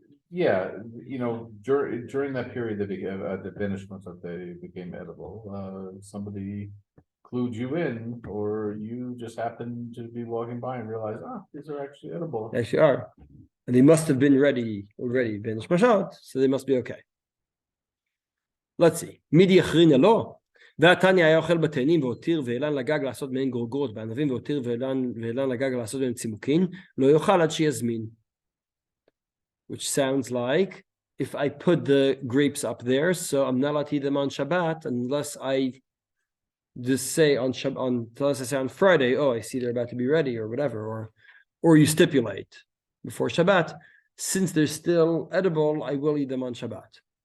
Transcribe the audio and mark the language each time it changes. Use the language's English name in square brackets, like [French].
[English] Yeah, during that period they became the banishment that they became edible, somebody clued you in, or you just happened to be walking by and realize, these are actually edible. They actually are. And they must have been ready already, Ben Hashmashot, so they must be okay. Let's see. [Aramaic] Midi achrina lo. [Hebrew] והתניא היה אוכל בתאנים והותיר ואילן לגג לעשות מהן גורגות, בענבים והותיר ואילן לגג לעשות מהן צימוקין, לא יאכל עד שיזמין. [English] Which sounds like if I put the grapes up there, so I'm not allowed to eat them on Shabbat unless I just say unless I say on Friday, I see they're about to be ready or whatever, or you stipulate before Shabbat, since they're still edible, I will eat them on Shabbat.